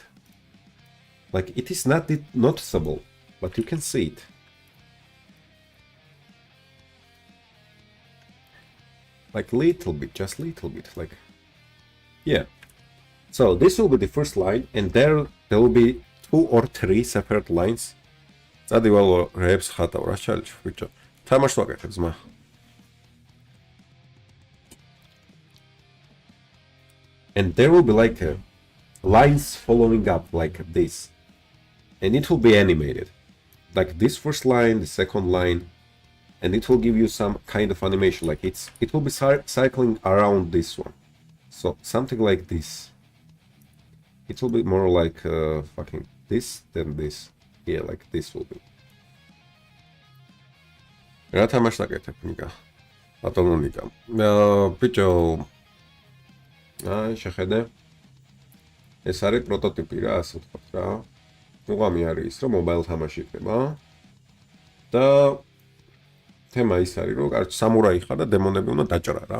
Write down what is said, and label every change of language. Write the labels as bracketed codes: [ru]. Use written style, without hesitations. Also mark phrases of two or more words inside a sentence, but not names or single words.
[en] Like it is not noticeable, but you can see it. Like little bit, just little bit, like, yeah. So this will be the first line, and there will be 2 or 3 separate lines. [ka] წადივალო რეებს ხატავ რა ჩალიჩ ბიჭო. თამაშს ვაკეთებ ზმა. [en] And there will be like lines following up like this. And it will be animated. Like this first line, the second line, and it will give you some kind of animation. Like it will be cycling around this one. So something like this. It will be more like fucking this than this. Yeah, like this will be. [ka] რა თამაშს აკეთებ ნიკა? ბატონო ნიკა. ბიჭო. აი, შეხედე. ეს არის პროტოტიპი რა, ასე ვთქვათ რა. უღამი არის ის, რომ mobile თამაში იქნება. და თემა ის არის, რომ კარგი სამურაი ხარ და დემონები უნდა დაჭრა რა.